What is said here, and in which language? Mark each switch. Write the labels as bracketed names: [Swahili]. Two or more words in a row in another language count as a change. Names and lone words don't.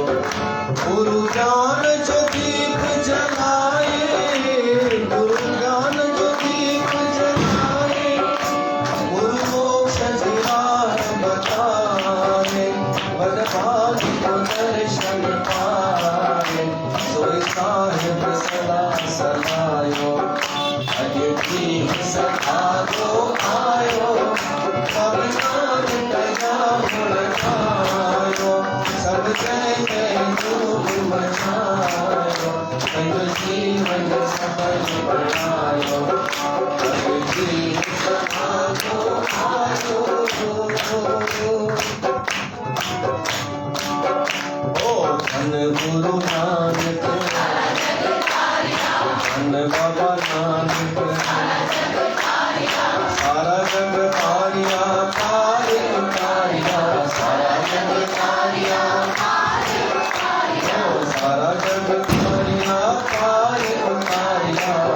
[Sindhi] गुरु ज्ञान जो दीप जलाए, गुरु ज्ञान जो दीप जलाए, गुरु मोक्ष जी राह बताए, बदभागी को दर्शन पाए, सोई साहिब सदा सलायो। अॼु ॾींहुं सभाॻो आयो, बाबे नानक जा गुण गायो, सभु जय जय धूम मचायो, पंहिंजो जीवन सफल बणायो। अॼु ॾींहुं सभाॻो आयो। [Punjabi] ਓ ਧੰਨ ਗੁਰੂ ਨਾਨਕ, ਧੰਨ ਬਾਬਾ ਨਾਨਕ, ਸਾਰਾ ਜਗ ਤਾਰਿਆ ਪਾਰ ਉਤਾਰਿਆ, ਸਾਰਾ ਜਗ ਤਾਰਿਆ, ਸਾਰਾ ਜਗ ਤਾਰਿਆ ਪਾਰ ਉਤਾਰਿਆ।